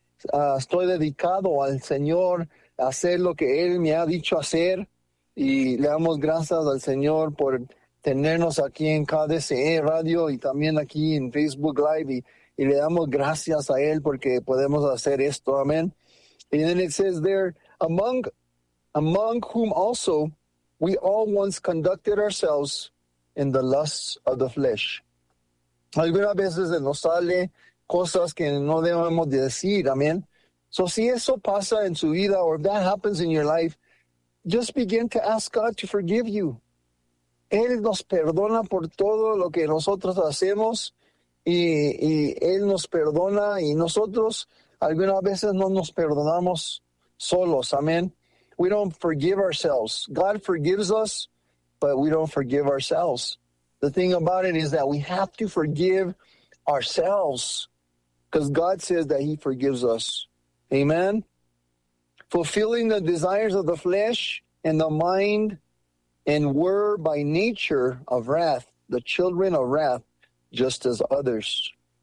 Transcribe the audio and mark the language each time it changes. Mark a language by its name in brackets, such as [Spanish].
[Spanish] Estoy dedicado al Señor a hacer lo que Él me ha dicho hacer. Y le damos gracias al Señor por tenernos aquí en KDCE Radio y también aquí en Facebook Live. Y le damos gracias a Él porque podemos hacer esto. Amen. [English] And then it says there, among whom also we all once conducted ourselves in the lusts of the flesh. [Spanish] Algunas veces nos sale cosas que no debemos decir. Amen. [English] So [Spanish] si eso pasa en su vida, [English] or if that happens in your life, just begin to ask God to forgive you. [Spanish] Él nos perdona por todo lo que nosotros hacemos y Él nos perdona y nosotros algunas veces no nos perdonamos solos. [English] Amen. We don't forgive ourselves. God forgives us, but we don't forgive ourselves. The thing about it is that we have to forgive ourselves because God says that He forgives us. Amen. Fulfilling the desires of the flesh and the mind and were by nature of wrath, the children of wrath, just as others.